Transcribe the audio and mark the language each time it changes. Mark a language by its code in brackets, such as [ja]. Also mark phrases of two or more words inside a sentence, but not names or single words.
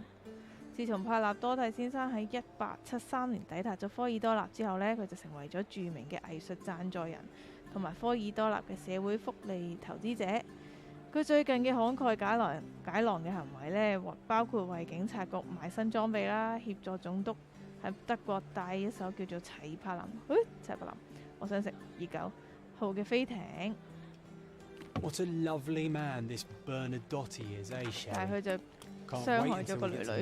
[yue] 自從帕納多蒂先生喺1873年抵達咗科爾多納之後呢，佢就成為咗著名嘅藝術贊助人同埋科爾多納嘅社會福利投資者。佢最近嘅慷慨解囊嘅行為呢，包括為警察局買新裝備啦，協助總督喺德國帶一艘叫做齊柏林，我想食29號嘅飛艇。 [en] What a lovely man this Bernadotte is, eh, Sherry? [yue] 但係佢就 [en] Can't [yue] 傷 [en] wait [yue] 害咗 [en] until [yue] 個 [en] we [yue] 女 [en] get to